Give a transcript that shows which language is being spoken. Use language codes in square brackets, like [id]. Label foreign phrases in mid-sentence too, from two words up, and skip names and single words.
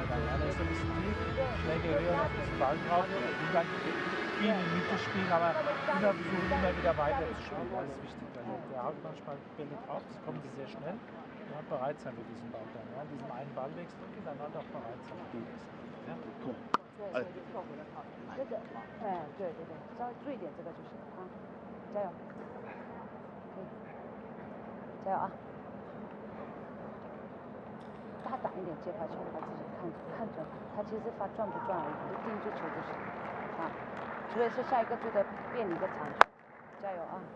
[de] Dann, ja, der ist so ein bisschen tief, Schläge höher, noch ein bisschen Ball drauf und dann viel in die Mitte spielen, aber immer versuchen, immer wieder weiter zu spielen. Das ist wichtig. Also der haut manchmal Bälle drauf, das kommt sehr schnell. Ja, bereit sein für diesen Ball dann, ja, diesen einen Ballwechsel und dann halt auch bereit sein für dieses. Ja? Cool. [zh] 这个，哎，对对对，稍微注意点这个就是啊，加油，可以，加油啊！大胆一点接发球，把自己看准，他其实发转不转而已，就盯住球就是啊，除非是下一个队的变你的长球，加油啊！